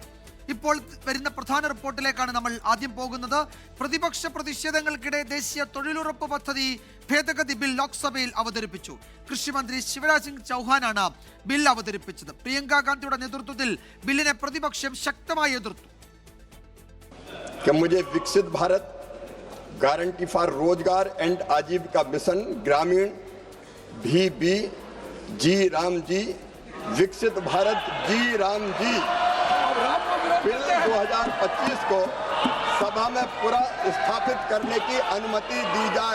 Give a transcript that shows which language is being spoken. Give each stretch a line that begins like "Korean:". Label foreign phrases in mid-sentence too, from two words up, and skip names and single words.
Malayalam: ഇപ്പോൾ വരുന്ന പ്രധാന റിപ്പോർട്ടിലേക്കാണ് നമ്മൾ ആദ്യം പോകുന്നത്. പ്രതിപക്ഷ പ്രതിഷേധങ്ങൾക്കിടെ ദേശീയ തൊഴിലുറപ്പ് പദ്ധതി ഭേദഗതി ബിൽ ലോക്സഭയിൽ അവതരിപ്പിച്ചു. കൃഷിമന്ത്രി ശിവരാജ് സിംഗ് ചൗഹാനാണ് ബിൽ അവതരിപ്പിച്ചത്. പ്രിയങ്ക ഗാന്ധിയുടെ നേതൃത്വത്തിൽ ബില്ലിനെ പ്രതിപക്ഷം ശക്തമായി എതിർത്തു.
Hindi: मुझे विकसित भारत गारंटी फॉर रोजगार एंड आजीविका मिशन ग्रामीण भी जी राम जी विकसित भारत जी राम जी बिल 2025 को सभा में पूरा स्थापित करने की अनुमति दी जाए।